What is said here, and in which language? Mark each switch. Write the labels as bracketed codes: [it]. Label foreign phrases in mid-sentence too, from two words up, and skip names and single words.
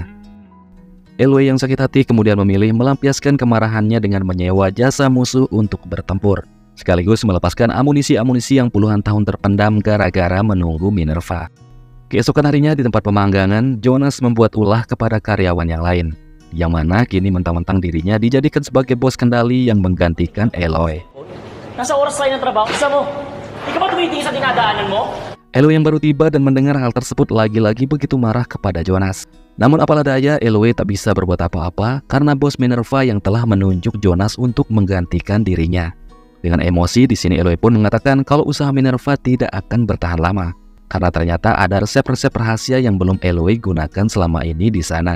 [id] Eloy yang sakit hati kemudian memilih melampiaskan kemarahannya dengan menyewa jasa musuh untuk bertempur, sekaligus melepaskan amunisi-amunisi yang puluhan tahun terpendam gara-gara menunggu Minerva. Keesokan harinya di tempat pemanggangan, Jonas membuat ulah kepada karyawan yang lain, yang mana kini mentang-mentang dirinya dijadikan sebagai bos kendali yang menggantikan Eloy. [tl] Nasa oras tayo ng trabaho, isa mo. Di ka ba tumitingin sa dinadaanan mo? [id] Eloy yang baru tiba dan mendengar hal tersebut lagi-lagi begitu marah kepada Jonas. Namun apalah daya, Eloy tak bisa berbuat apa-apa karena bos Minerva yang telah menunjuk Jonas untuk menggantikan dirinya. Dengan emosi, di sini Eloy pun mengatakan kalau usaha Minerva tidak akan bertahan lama karena ternyata ada resep-resep rahasia yang belum Eloy gunakan selama ini di sana.